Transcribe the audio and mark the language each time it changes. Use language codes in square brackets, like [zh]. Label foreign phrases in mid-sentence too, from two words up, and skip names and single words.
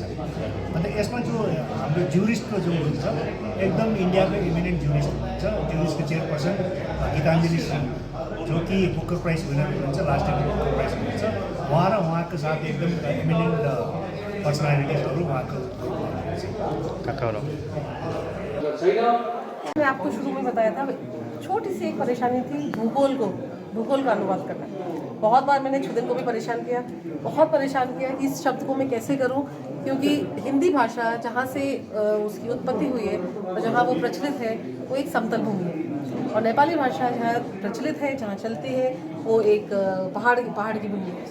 [ne] अन्त यसमा जो हाम्रो ज्युरिस्टको जो हुन्छ एकदम इन्डियाको [en] eminent jurist [ne] हुनुहुन्छ, ज्युरिस्टको चेयरपर्सन गीताञ्जली सिंह, जो कि [en] Booker Prize winner [ne] हुनुहुन्छ, [en] last year Booker Prize [ne] हुनुहुन्छ। उहाँ र उहाँको साथ एकदम [en] eminent personalities [ne] उहाँको [hi] मैंने आपको शुरू में बताया था, छोटी सी एक परेशानी थी भूगोल का अनुवाद करना। बहुत बार मैंने छुदेन को भी परेशान किया, बहुत परेशान किया कि इस शब्द को मैं कैसे करूं, क्योंकि हिंदी भाषा जहाँ से उसकी उत्पत्ति हुई है और जहाँ वो प्रचलित है वो एक समतल भूमि है, और नेपाली भाषा जहाँ प्रचलित है, जहाँ चलती है, वो एक पहाड़ की भूमि है।